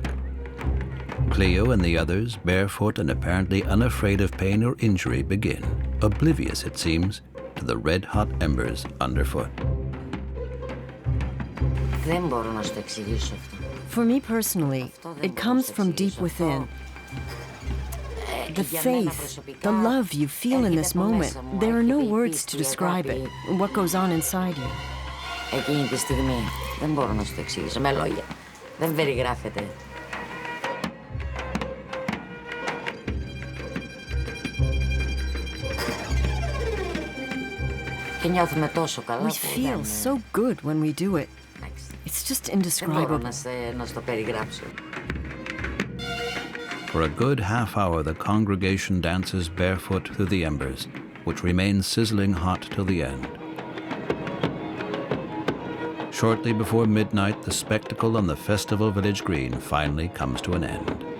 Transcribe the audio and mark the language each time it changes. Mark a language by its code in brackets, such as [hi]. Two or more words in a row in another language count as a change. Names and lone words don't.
[en] Cleo and the others, barefoot and apparently unafraid of pain or injury, begin, oblivious, it seems, to the red-hot embers underfoot. For me personally, it comes from deep within. The faith, the love you feel in this moment, there are no words to describe it, what goes on inside you. [el] Εκείνη τη στιγμή δεν μπορώ να σου το εξηγήσω με λόγια. Δεν περιγράφεται. Και νιώθουμε τόσο καλά που [en] We feel so good when we do it. It's just indescribable. [el] Δεν μπορώ να στο περιγράψω. [en] For a good half hour, the congregation dances barefoot through the embers, which remain sizzling hot till the end. Shortly before midnight, the spectacle on the festival village green finally comes to an end.